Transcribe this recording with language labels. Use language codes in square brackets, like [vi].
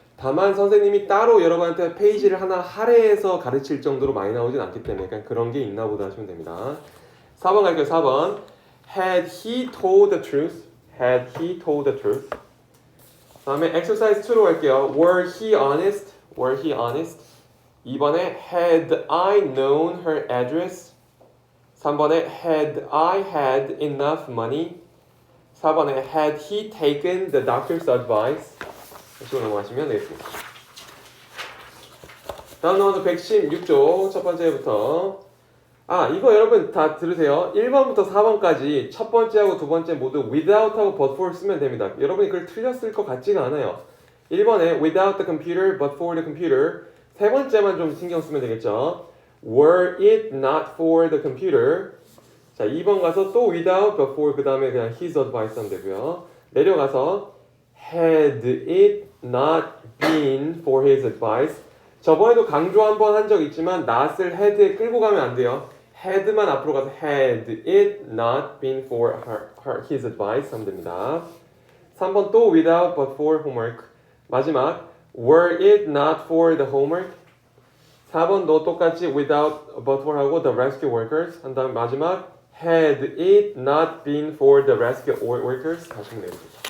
[ko] 다만 선생님이 따로 여러분한테 페이지를 하나 할애해서 가르칠 정도로 많이 나오진 않기 때문에 약간 그런 게 있나 보다 하시면 됩니다. 4번 갈게요. 4번 [en] Had he told the truth? Had he told the truth? [ko] 다음에 exercise 2로 갈게요. [en] Were he honest? Were he honest? [ko] 2번에 [en] Had I known her address? [ko] 3번에 [en] Had I had enough money? [ko] 4번에 [en] Had he taken the doctor's advice? [ko] 다시 넘어가시면 되겠습니다. 다음 넘어서 116쪽 첫 번째부터 이거 여러분 다 들으세요. 1번부터 4번까지 첫 번째하고 두 번째 모두 without하고 but for 쓰면 됩니다. 여러분이 그걸 틀렸을 것 같지가 않아요. 1번에 [en] without the computer but for the computer [ko] 세 번째만 좀 신경 쓰면 되겠죠. [en] Were it not for the computer [ko] 자 2번 가서 또 [en] without but for [ko] 그 다음에 그냥 [en] his advice [ko] 하면 되고요. 내려가서 [en] had it not been for his advice [ko] 저번에도 강조 한번 한 적 있지만 not을 had에 끌고 가면 안 돼요. had만 앞으로 가서 [en] had it not been for his advice [ko] 하면 됩니다. 3번 또 [en] without but for homework [ko] 마지막 [en] were it not for the homework. [ko] 4번도 똑같이 [en] without but for 하고 the rescue workers [ko] 한 다음 마지막 [en] had it not been for the rescue workers [ko] 하시면 됩니다.